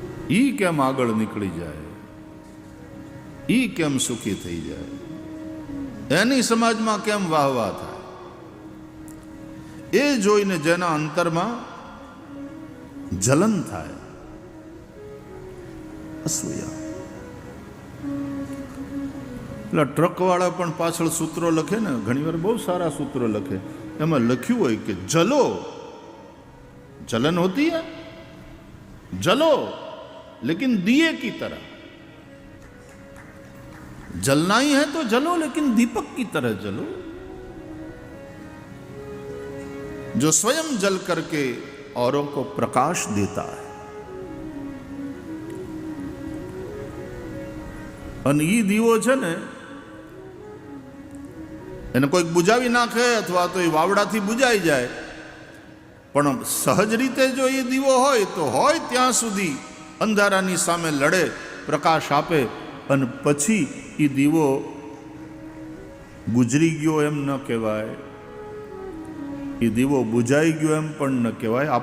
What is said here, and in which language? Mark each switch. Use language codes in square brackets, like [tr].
[gu] ઈ કેમ આગળ નીકળી જાય, ઈ કેમ સુખી થઈ જાય, એની સમાજમાં કેમ વાહવા થાય, એ જોઈને જેના અંતરમાં જલન થાય, અસૂયા. એટલે ટ્રકવાળા પણ પાછળ સૂત્રો લખે ને, ઘણીવાર બહુ સારા સૂત્રો લખે, એમાં લખ્યું હોય કે [hi] જલો, जलन होती है, जलो लेकिन दिए की तरह, जलना ही है तो जलो लेकिन दीपक की तरह जलो, जो स्वयं जल करके औरों को प्रकाश देता है। [gu] અને એ દીવો છે ને એને કોઈક બુજાવી નાખે અથવા તો એ વાવડાથી બુજાઈ જાય, પણ સહજ રીતે જો એ દીવો હોય તો હોય ત્યાં સુધી અંધારાની સામે લડે, પ્રકાશ આપે, અને પછી એ દીવો ગુજરી ગયો એમ ન કહેવાય, એ દીવો બુજાઈ ગયો એમ પણ ન કહેવાય.